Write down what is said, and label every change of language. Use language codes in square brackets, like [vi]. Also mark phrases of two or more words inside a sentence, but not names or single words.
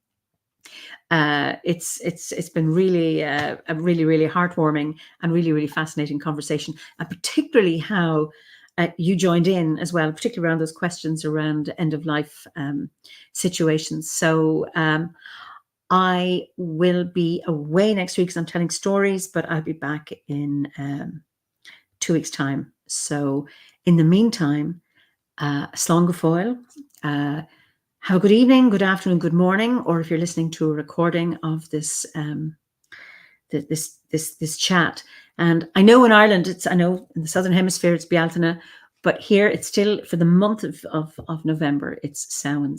[en] It's been really a really heartwarming and really fascinating conversation, and particularly how you joined in as well, particularly around those questions around end of life situations. So I will be away next week because I'm telling stories, but I'll be back in 2 weeks' time. So in the meantime, [ga] slán go fóill. [en] Have a good evening, good afternoon, good morning, or if you're listening to a recording of this this chat. And I know in Ireland, I know in the Southern Hemisphere it's Bealtaine, but here it's still for the month of November, it's Samhain.